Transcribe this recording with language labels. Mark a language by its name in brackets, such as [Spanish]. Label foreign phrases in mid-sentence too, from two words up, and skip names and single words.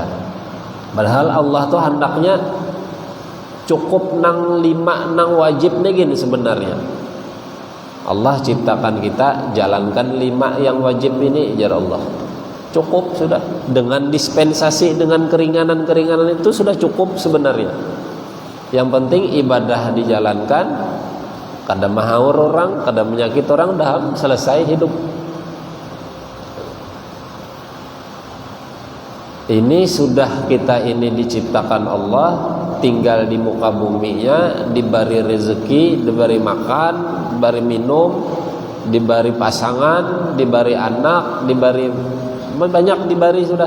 [Indonesian] Padahal Allah tuh hendaknya cukup nang 5 nang wajib nih gini sebenarnya. Allah ciptakan kita, jalankan 5 yang wajib ini jar Allah. Cukup sudah. Dengan dispensasi, dengan keringanan-keringanan itu sudah cukup sebenarnya. Yang penting ibadah dijalankan, kada mahaur orang, kada menyakit orang, dah selesai hidup. Ini sudah kita ini diciptakan Allah, tinggal di muka buminya, diberi rezeki, diberi makan, diberi minum, diberi pasangan, diberi anak, diberi banyak, diberi sudah.